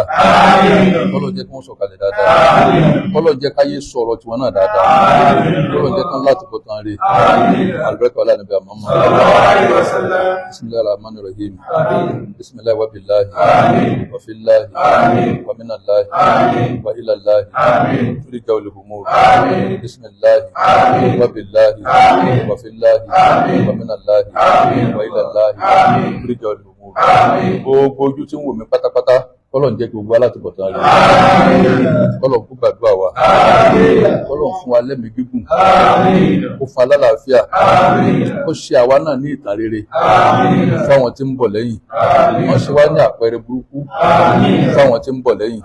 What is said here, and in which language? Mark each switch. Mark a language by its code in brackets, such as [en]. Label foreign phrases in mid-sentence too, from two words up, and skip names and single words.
[yo] Ọlọ́run jẹ́ kí wọ́n sọ̀kalẹ̀ dáadáa. Ọlọ́run jẹ́ káyé sọ̀rọ̀ tiwọn náà dáadáa. Ọlọ́run jẹ́ kán láti bọ̀ tán rí. Àlùbáríkà ọlá nàbí àmọ́ mọ́. [ar] بسم الله الرحمن الرحيم. بسم الله وبالله وفي الله ومن الله وإلى الله ترجع الأمور. بسم الله وبالله وفي الله ومن الله وإلى الله ترجع الأمور. [yo] Gbogbo ojú tí ń wò mí pátápátá, kọ́lọ̀ ń jẹ́ gbogbo alátìbọ̀tán rẹ̀. Kọ́lọ̀ ń kú gbàdúrà wa. Kọ́lọ̀ ń fún wa lẹ́mìí gígùn. Kó fún alálàáfíà. Kó ṣe àwa náà ní ìtàn rere fáwọn tí ń bọ̀ lẹ́yìn. Wọ́n ṣe wá ní àpẹẹrẹ burúkú fáwọn tí ń bọ̀ lẹ́yìn.